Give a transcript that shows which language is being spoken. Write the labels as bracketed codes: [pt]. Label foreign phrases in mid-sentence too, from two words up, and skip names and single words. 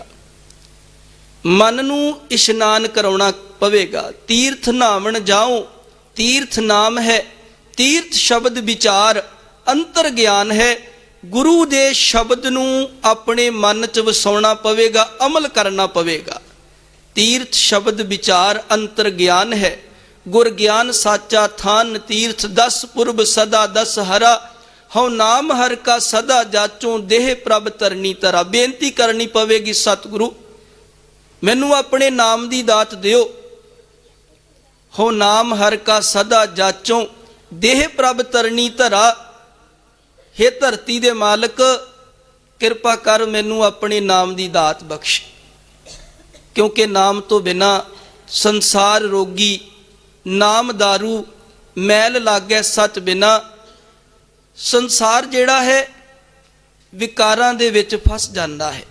[pa] ਮਨ ਨੂੰ ਇਸ਼ਨਾਨ ਕਰਾਉਣਾ ਪਵੇਗਾ। ਤੀਰਥਿ ਨਾਵਣ ਜਾਓ, ਤੀਰਥੁ ਨਾਮੁ ਹੈ, ਤੀਰਥੁ ਸਬਦ ਬੀਚਾਰੁ ਅੰਤਰਿ ਗਿਆਨੁ ਹੈ। ਗੁਰੂ ਦੇ ਸ਼ਬਦ ਨੂੰ ਆਪਣੇ ਮਨ ਚ ਵਸਾਉਣਾ ਪਵੇਗਾ, ਅਮਲ ਕਰਨਾ ਪਵੇਗਾ। ਤੀਰਥੁ ਸਬਦ ਬੀਚਾਰੁ ਅੰਤਰਿ ਗਿਆਨੁ ਹੈ। ਗੁਰ ਗਿਆਨੁ ਸਾਚਾ ਥਾਨੁ ਤੀਰਥੁ, 10 ਪੁਰਬ ਸਦਾ 10 ਹਰਾ। ਹਉ ਨਾਮੁ ਹਰਿ ਕਾ ਸਦਾ ਜਾਚਉ, ਦੇਹੁ ਪ੍ਰਭ ਧਰਣੀਧਰਾ। ਬੇਨਤੀ ਕਰਨੀ ਪਵੇਗੀ ਸਤਿਗੁਰੂ ਮੈਨੂੰ ਆਪਣੇ ਨਾਮ ਦੀ ਦਾਤ ਦਿਓ। ਹਉ ਨਾਮੁ ਹਰਿ ਕਾ ਸਦਾ ਜਾਚਉ, ਦੇਹੁ ਪ੍ਰਭ ਧਰਣੀਧਰਾ। ਹੇ ਧਰਤੀ ਦੇ ਮਾਲਕ ਕਿਰਪਾ ਕਰ ਮੈਨੂੰ ਆਪਣੇ ਨਾਮ ਦੀ ਦਾਤ ਬਖ਼ਸ਼, ਕਿਉਂਕਿ ਨਾਮ ਤਾਂ ਬਿਨਾ ਸੰਸਾਰੁ ਰੋਗੀ, ਨਾਮੁ ਦਾਰੂ ਮੈਲੁ ਲਾਗੈ ਸਚ ਬਿਨਾ। ਸੰਸਾਰ ਜਿਹੜਾ ਹੈ ਵਿਕਾਰਾਂ ਦੇ ਵਿਚ ਫਸ ਜਾਂਦਾ ਹੈ।